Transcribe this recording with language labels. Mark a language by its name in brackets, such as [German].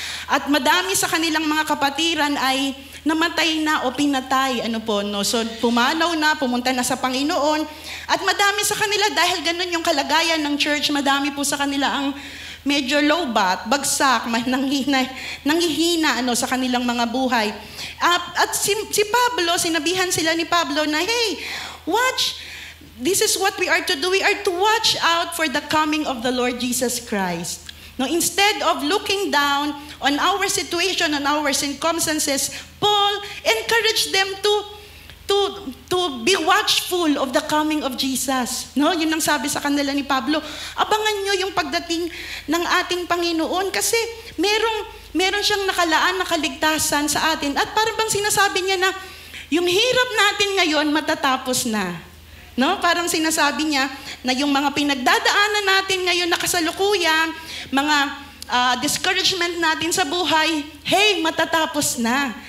[Filipino] At madami sa kanilang mga kapatiran ay namatay na o pinatay. So pumanaw na, pumunta na sa Panginoon. At madami sa kanila, dahil ganun yung kalagayan ng church, madami po sa kanila ang medyo low bat, bagsak, nanghihina sa kanilang mga buhay. At si Pablo, sinabihan sila ni Pablo na, [English] hey, watch, this is what we are to do. We are to watch out for the coming of the Lord Jesus Christ. No, instead of looking down on our situation, on our circumstances, Paul encouraged them to be watchful of the coming of Jesus. [Filipino] No, yun ang sabi sa kanila ni Pablo. Abangan nyo yung pagdating ng ating Panginoon kasi meron siyang nakalaan na kaligtasan sa atin. At parang bang sinasabi niya na yung hirap natin ngayon matatapos na. No, parang sinasabi niya na yung mga pinagdadaanan natin ngayon na kasalukuyan, mga discouragement natin sa buhay, hey, matatapos na.